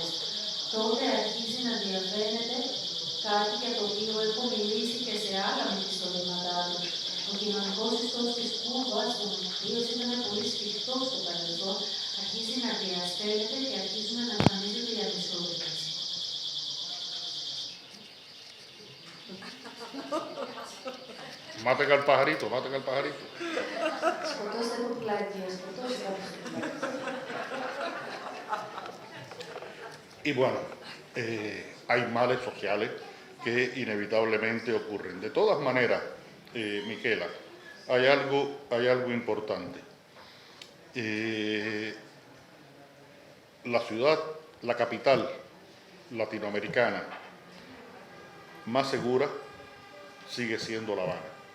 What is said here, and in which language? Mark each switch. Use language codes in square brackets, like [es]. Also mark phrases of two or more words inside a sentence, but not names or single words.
[el] Τότε αρχίζει να διαφαίνεται κάτι για το οποίο έχω μιλήσει και σε άλλα μυθιστορήματά του. Ο κοινωνικός ιστός της Κούβας, ο οποίος ήταν πολύ σφιχτός στο παρελθόν, αρχίζει να διαστέλλεται και αρχίζουν να εμφανίζονται οι ανισότητες. [es] Maten al pajarito, maten al pajarito. [el] Σκοτώστε το πουλάκι, σκοτώστε το πουλάκι. [es] Y bueno, hay males sociales que inevitablemente ocurren. De todas maneras, Miquela, hay algo importante. La ciudad, la capital latinoamericana más segura sigue siendo La Habana.